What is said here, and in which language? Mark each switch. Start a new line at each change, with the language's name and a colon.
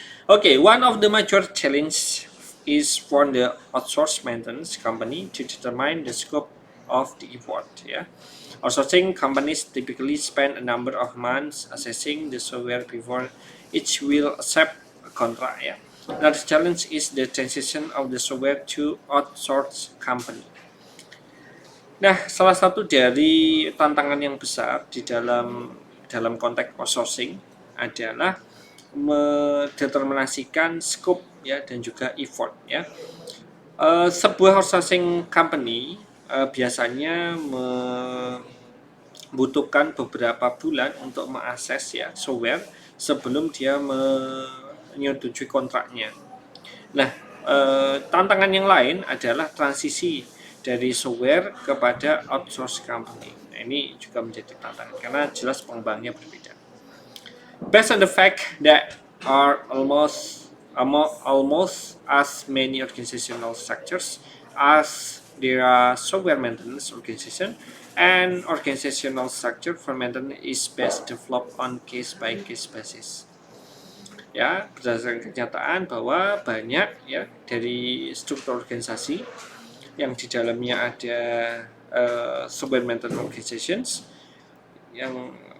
English: Okay, one of the major challenge is for the outsourced maintenance company to determine the scope of the effort, ya. Outsourcing companies typically spend a number of months assessing the software before each will accept a contract, ya. Another challenge is the transition of the software to outsourced company.
Indonesian: Nah, salah satu dari tantangan yang besar di dalam konteks outsourcing adalah mendeterminasikan scope, ya, dan juga effort, ya. Sebuah outsourcing company biasanya membutuhkan beberapa bulan untuk mengakses, ya, software sebelum dia menyetujui kontraknya. Nah, tantangan yang lain adalah transisi dari software kepada outsource company. Nah, ini juga menjadi tantangan karena jelas pengembangnya berbeda.
English: Based on the fact that are almost as many organizational structures as there are software maintenance organization, and organizational structure for maintenance is best developed on case by case basis.
Indonesian: Ya, berdasarkan kenyataan bahwa banyak, ya, dari struktur organisasi yang di dalamnya ada software maintenance organizations yang